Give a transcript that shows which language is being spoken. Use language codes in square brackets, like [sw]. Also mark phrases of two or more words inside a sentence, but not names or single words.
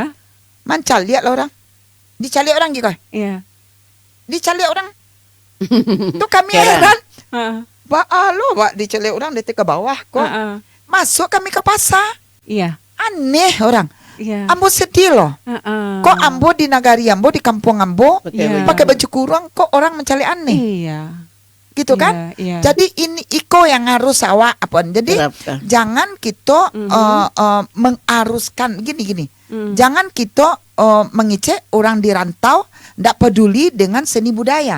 [id] Mancal lihat lah orang. Dicari orang gitu. Iya. Dicari orang. Tuh kami Heran. heran. Heeh. Pak dicari orang di ke bawah kok. Heeh. Masuk kami ke pasar. Iya. Aneh orang. Iya. [min] Ambo sedih loh. [id] Heeh. [min] Kok Ambo di nagari Ambo, di kampung Ambo [id] Iya. pakai baju kurung, kok orang mencari aneh. Iya. Gitu Iya, kan? iya. Jadi ini iko yang harus awak apa? Jadi Terapkan. jangan kita mengaruskan gini. Jangan kita mengecek orang di rantau ndak peduli dengan seni budaya